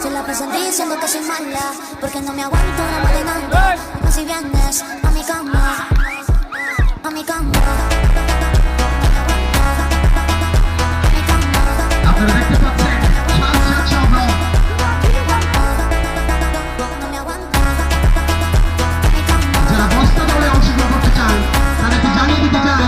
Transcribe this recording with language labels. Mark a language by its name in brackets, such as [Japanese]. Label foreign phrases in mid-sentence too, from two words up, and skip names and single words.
[Spanish] Me sonríe diciendo que soy mala, porque no me aguanto una marinando. Como si vienes a mi cama, a mi cama. [Bangla] আপনারা দেখতে পাচ্ছেন সাজ্জাদ চন্দ্র যারা বস্তা দৌড়ে অংশগ্রহণ করতে চান তাদেরকে জানিয়ে দিতে চাই